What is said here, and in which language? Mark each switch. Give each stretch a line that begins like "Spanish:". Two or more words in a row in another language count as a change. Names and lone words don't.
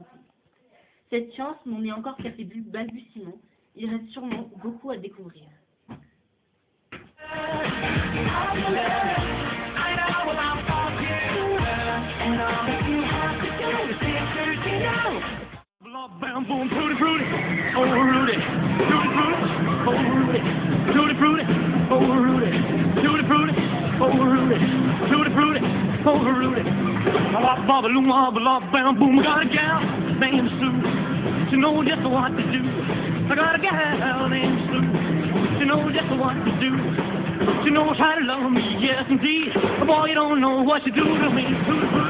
French: Cette science n'en est encore qu'à ses balbutiements. Il reste sûrement beaucoup à découvrir. Bam, boom,
English: fruity, fruity, oh Rudy, fruity, fruity, oh Rudy, fruity, fruity, oh Rudy, fruity, fruity, oh Rudy, fruity, fruity, oh Rudy. Bop, bop, loom, bop, bam, boom. I got a gal named Sue. She knows just what to do. I got a gal named Sue. She knows just what to do. She knows how to love me, yes indeed. Boy, you don't know what she do to me.